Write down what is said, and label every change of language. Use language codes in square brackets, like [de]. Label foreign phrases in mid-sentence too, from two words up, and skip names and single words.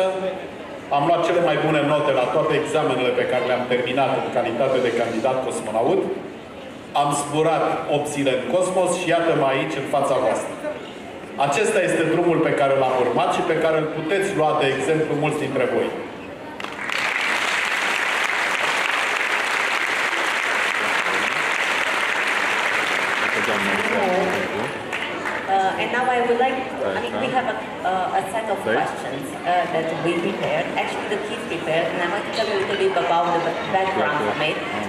[ro] Am luat cele mai bune note la toate examenele pe care le-am terminat în calitate de candidat cosmonaut. Am zburat 8 zile în cosmos și iată-mă aici în fața voastră. Acesta este drumul pe care l-am urmat și pe care îl puteți lua de exemplu mulți dintre voi. [en] And now I would like, we have a set of questions that we prepared. Actually, the kids prepared, and I want to tell you a little bit about the background from it.